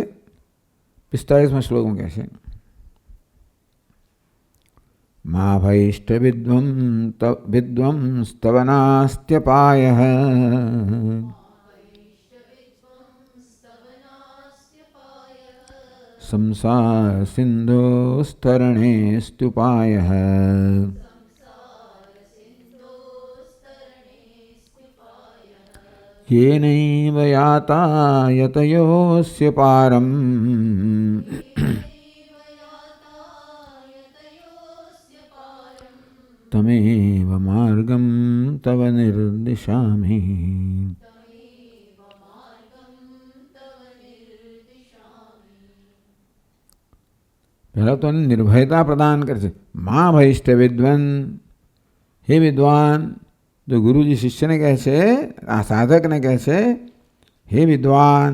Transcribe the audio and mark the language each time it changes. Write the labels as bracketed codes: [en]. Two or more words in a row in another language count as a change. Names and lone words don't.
[gu] 45મા શ્લોકમાં કહે છે, [sa] મા ભૈષ્ટ વિદ્વં સ્તવનાસ્ત્યપાયઃ સંસાર સિંધોસ્તરણે સ્તુપાયઃ येनैव याता यतयोऽस्य पारम् तमेव मार्गं तव निर्दिशामि. [gu] પહેલા તો નિર્ભયતા પ્રદાન કરે છે. [sa] મા ભૈષ્ટ વિદ્વન, હે વિદ્વાન. [gu] તો ગુરુજી શિષ્યને કહે છે, આ સાધકને કહે છે, હે વિદ્વાન.